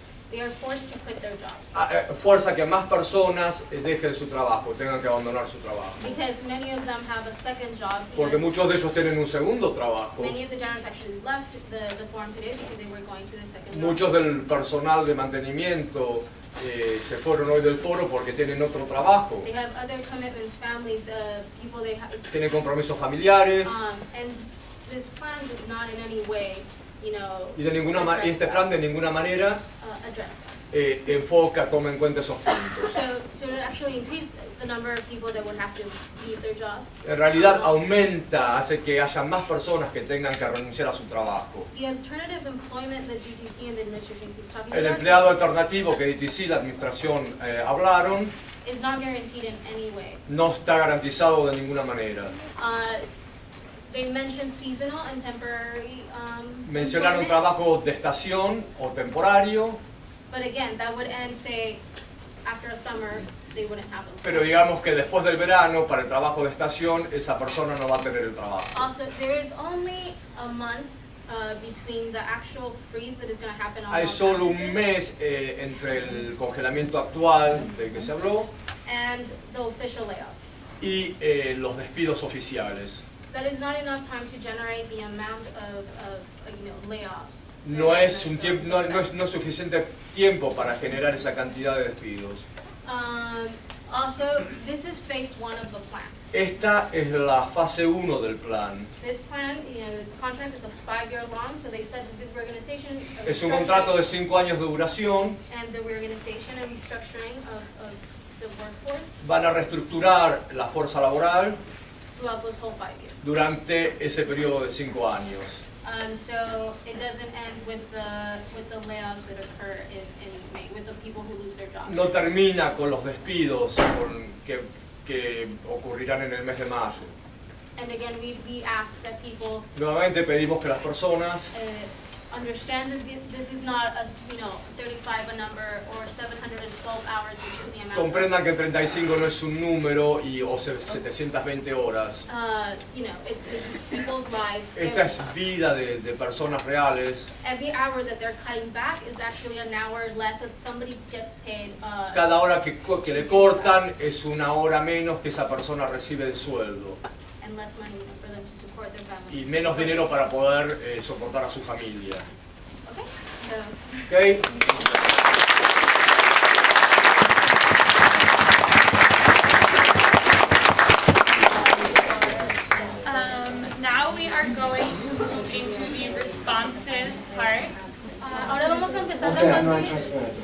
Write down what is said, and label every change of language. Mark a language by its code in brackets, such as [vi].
[en] they are forced to quit their jobs. [es] Fuerza que más personas dejen su trabajo, tengan que abandonar su trabajo. [en] Because many of them have a second job. [es] Porque [en] because [es] muchos de ellos tienen un segundo trabajo. [en] many of the janitors actually left the forum today because they were going to their second job. [es] Muchos del personal de mantenimiento se fueron hoy del foro porque tienen otro trabajo. [en] They have other commitments, families, people they have. [es] Tienen compromisos familiares. [en] And this plan does not in any way, you know, [es] Y este plan de ninguna manera [en] address that. [es] enfoca, toma en cuenta esos puntos. [en] So to actually increase the number of people that would have to leave their jobs. [es] En realidad aumenta, hace que haya más personas que tengan que renunciar a su trabajo. [en] The alternative employment that DTC and the administration keeps talking [es] El [en] about [es] empleado alternativo que DTC y la administración hablaron [en] is not guaranteed in any way. [es] no está garantizado de ninguna manera. [en] They mentioned seasonal and temporary [es] Mencionaron [en] employment, [es] trabajo de estación o temporario, [en] but again, that would end, say, after a summer, they wouldn't have them. [es] pero digamos que después del verano, para el trabajo de estación, esa persona no va a tener el trabajo. [en] Also, there is only a month between the actual freeze that is going to happen on [es] Hay [en] all [es] solo un [en] campuses [es] mes entre el congelamiento actual del que se habló [en] and the official layoffs. [es] y los despidos oficiales. [en] That is not enough time to generate the amount of layoffs. [es] No es suficiente tiempo para generar esa cantidad de despidos. [en] Also, this is phase 1 of the plan. [es] Esta es la fase 1 del plan. [en] This plan, its contract is a 5-year long, so they said that this reorganization, [es] Es un contrato de 5 años de duración. [en] and the reorganization and restructuring of the workforce [es] Van a reestructurar la fuerza laboral [en] throughout those whole 5 years. [es] durante ese periodo de 5 años. [en] So it doesn't end with the layoffs that occur in May, with the people who lose their jobs. [es] No termina con los despidos que ocurrirán en el mes de mayo. [en] And again, we ask that people [es] Nuevamente pedimos que las personas [en] understand that this is not a 35 a number or 712 hours, which is the amount. [es] comprendan que 35 no es un número o 720 horas. [en] This is people's lives. [es] Esta es vida de personas reales. [en] Every hour that they're cutting back is actually an hour less that somebody gets paid. [es] Cada hora que le cortan es una hora menos que esa persona recibe de sueldo. [en] And less money for them to support their family. [es] Y menos dinero para poder soportar a su familia. [en] Okay. ¿Okay? Now we are going to move into the responses part. [es] Ahora vamos a empezar la fase.